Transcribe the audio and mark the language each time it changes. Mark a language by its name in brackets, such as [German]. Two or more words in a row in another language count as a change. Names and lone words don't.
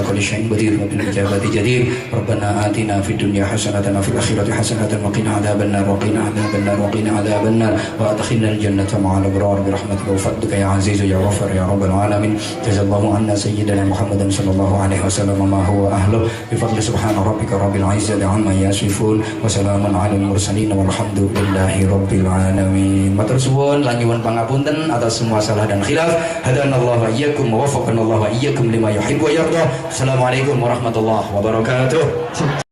[Arabic] كل شيء قدير وبالاجابه جدير ربنا آتنا في الدنيا حسنه وفي الآخرة حسنة وقنا عذاب النار وقنا عذاب النار وقنا عذاب النار وأدخلنا الجنة مع الأبرار برحمتك وفضلك يا عزيز يا غفر يا رب العالمين جزا الله عنا سيدنا محمد صلى الله عليه وسلم ما هو أهله بفضل سبحان ربك رب العزة عما يصفون وسلام على المرسلين والحمد لله رب العالمين. [Javanese] Matur suwun lan nyuwun pangapunten [Indonesian] atas semua salah dan khilaf. [Arabic] هدانا الله وإياكم ووفقنا الله وإياكم لما يحب ويرضى. السلام عليكم ورحمة الله وبركاته.